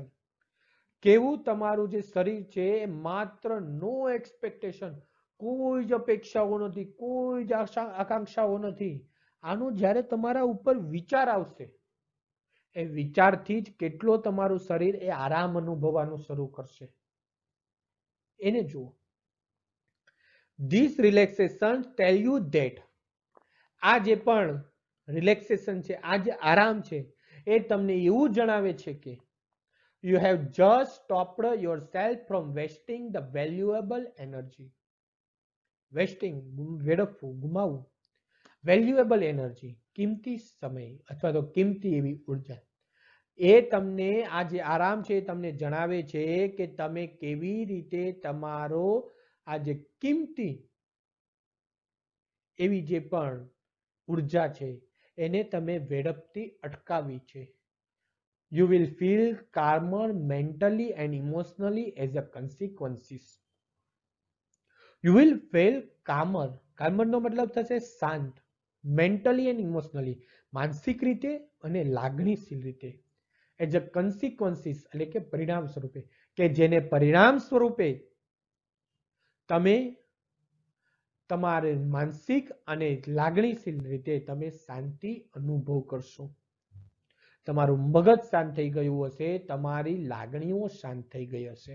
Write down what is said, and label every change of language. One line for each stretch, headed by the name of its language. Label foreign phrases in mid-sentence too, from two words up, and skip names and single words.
Gujarati: કેવું તમારું જે શરીર છે એ માત્ર
English: no expectation,
Gujarati: કોઈ જ અપેક્ષાઓ નથી, કોઈ જ આકાંક્ષાઓ નથી. આનો જ્યારે તમારા ઉપર વિચાર આવશે, એ વિચારથી જ કેટલો તમારું શરીર એ આરામ અનુભવવાનું શરૂ કરશે. એને જુઓ.
English: This relaxation tell you that
Gujarati: આ જે પણ રિલેક્સેશન છે, આ જે આરામ છે, એ તમને એવું જણાવે છે કે
English: you have just stopped yourself from wasting the valuable energy. Wasting,
Gujarati: વેડફવું, ગુમાવવું.
English: valuable energy,
Gujarati: કિંમતી સમય અથવા તો કિંમતી એવી ઉર્જા. એ તમને આ જે આરામ છે તમને જણાવે છે કે તમે કેવી રીતે તમારો આ જે કિંમતી એવી જે પણ ઉર્જા છે એને તમે વેડફતી અટકાવી છે.
English: You will feel calmer mentally and emotionally as a consequences. You will feel calmer.
Gujarati: Calmer નો મતલબ થશે શાંત.
English: Mentally and emotionally,
Gujarati: માનસિક રીતે અને લાગણીશીલ રીતે.
English: As a consequences,
Gujarati: એટલે કે પરિણામ સ્વરૂપે, કે જેને પરિણામ સ્વરૂપે તમે તમારે માનસિક અને લાગણીશીલ રીતે તમે શાંતિ અનુભવ કરશો. તમારું મગજ શાંત થઈ ગયું હશે, તમારી લાગણીઓ શાંત થઈ ગઈ હશે.